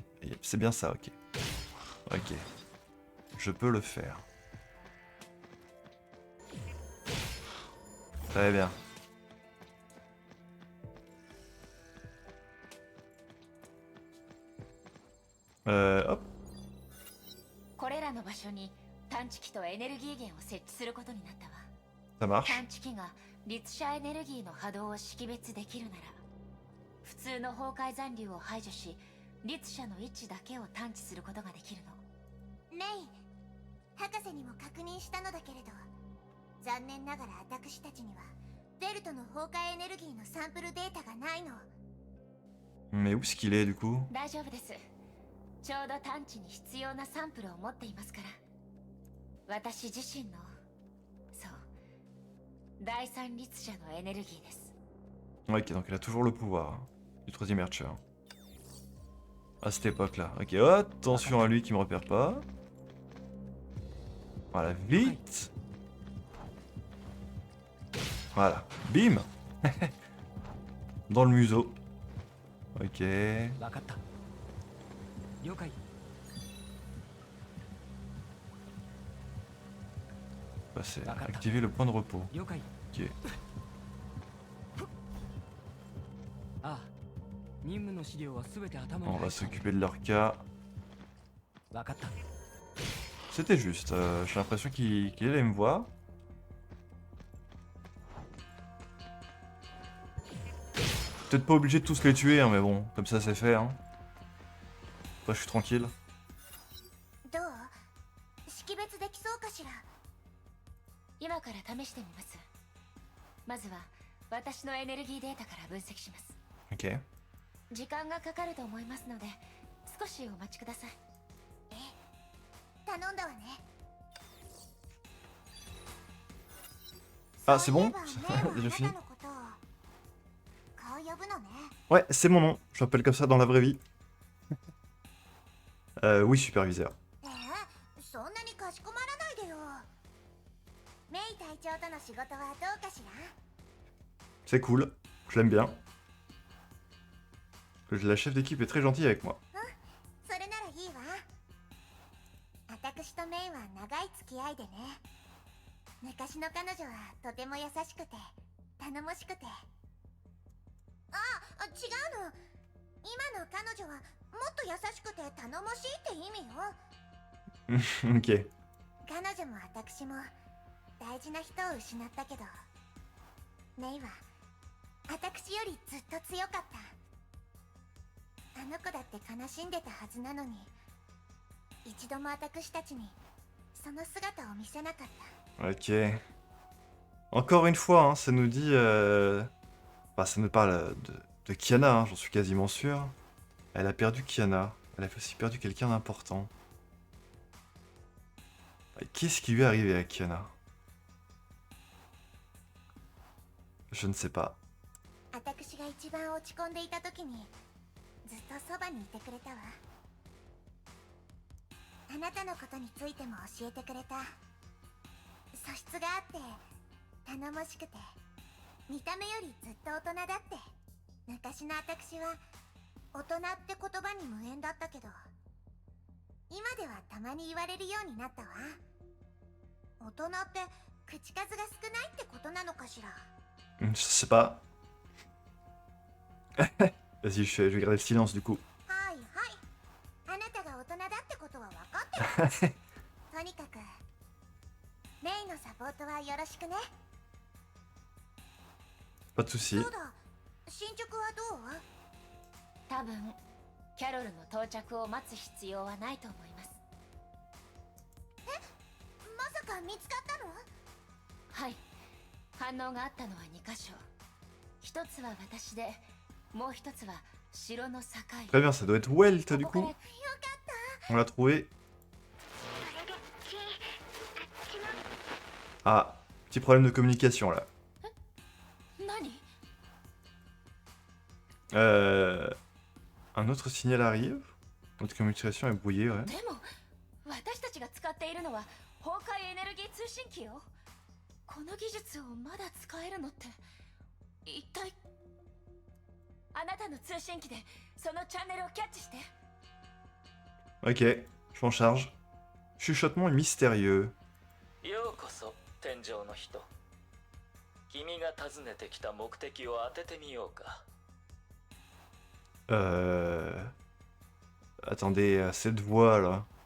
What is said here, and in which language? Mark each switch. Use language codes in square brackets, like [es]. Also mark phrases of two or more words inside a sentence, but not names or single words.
[fr] C'est bien ça, ok. Ok. Je peux le faire. Très bien. Hop. [ja] これらの場所に探知機とエネルギー源を設置することになったわ。 [fr] Ça marche. [ja] 探知機が律者エネルギーの波動を識別できるなら、普通の崩壊残留を排除し、律者の位置だけを探知することができるの。レイ、博士にも確認したのだけれど、残念ながら私たちにはベルトの崩壊エネルギーのサンプルデータがないの。 [fr] Mais où est-ce qu'il est du coup? [ja] 大丈夫です。ちょうど探知に必要なサンプルを持っていますから。私自身の、そう、第三律者のエネルギーです。 [fr] Ok, donc il a toujours le pouvoir du troisième Archer. À cette époque-là. Ok, oh, attention à lui qui me repère pas. Voilà, vite. Voilà, bim. Dans le museau. Ok. [ja] わかった。了解。 [fr] Bah, c'est activer le point de repos. [ja] 了解。 [fr] Ok. [ja] ああ、任務の資料はすべて頭に [fr] On [ja] 入 [fr] va [ja] った。 [fr] s'occuper de leur cas. [ja] わかった。 [fr] C'était juste. J'ai l'impression qu'il allait me voir. Peut-être pas obligé de tous les tuer, hein, mais bon, comme ça c'est fait. Hein. Après, je suis tranquille. [ja] どう？識別できそうかしら。今から試してみます。まずは私のエネルギーデータから分析します。 [fr] Ok. [ja] 時間がかかると思いますので、少しお待ちください。頼んだわね。 [fr] Ah, c'est [ja] そうい [fr] bon? [ja] えばメイは [fr] Déjà [ja] あ [fr] fini? [ja] なたのことをこう呼ぶのね。 [fr] Ouais, c'est mon nom. Je m'appelle comme ça dans la vraie vie. Oui, superviseur. [ja] そんなにかしこまらないでよ。メイ隊長との仕事はどうかしら。 [fr] C'est cool. Je l'aime bien. La chef d'équipe est très gentille avec moi. [ja] それならいいわ。私とメイは長い付き合いでね。昔の彼女はとても優しくて頼もしくて。違うの。今の彼女はもっと優しくて頼もしいって意味よ。 [fr] Ok. [ja] 彼女も私も大事な人を失ったけど、メイは私よりずっと強かった。あの子だって悲しんでたはずなのに、一度も私たちにその姿を見せなかった。 [fr] Ok. Encore une fois, hein, ça nous dit... Bah, ça nous parle de Kiana, hein, j'en suis quasiment sûr. Elle a perdu Kiana. Elle a aussi perdu quelqu'un d'important. Qu'est-ce qui lui est arrivé à Kiana? Je ne sais pas. [ja] 私が一番落ち込んでいた時にずっとそばにいてくれたわ。あなたのことについても教えてくれた。素質があって頼もしくて見た目よりずっと大人だって。昔の私は大人って言葉に無縁だったけど、今ではたまに言われるようになったわ。大人って口数が少ないってことなのかしら。 [fr] Je sais pas. Vas-y, je vais garder le silence du coup. [ja] はいはい。あなたが大人だってことは分かってます。とにかくメイのサポートはよろしくね。 [fr] Pas de soucis. [ja] そうだ、進捗はどう？多分キャロルの到着を待つ必要はないと思います。まさか見つかったの？はい、 反応があったのは2箇所。一つは私で、もう一つは城の境。 [fr] Très bien, ça doit être Welt du [ja] ここか [fr] coup. [ja] ら [fr] On l'a trouvé. Ah, petit problème de communication là. [ja] 何？ [fr] Un autre signal arrive. Notre communication est brouillée, ouais. [ja] でも私たちが使っているのは崩壊エネルギー通信機よ。この技術をまだ使えるのって一体。あなたの通信機でそのチャンネルをキャッチして。 [fr] Ok, je m'en charge. Chuchotement mystérieux. [ja] ようこそ天上の人。君が訪ねてきた目的を当ててみようか。 [fr] Attendez, cette voix là.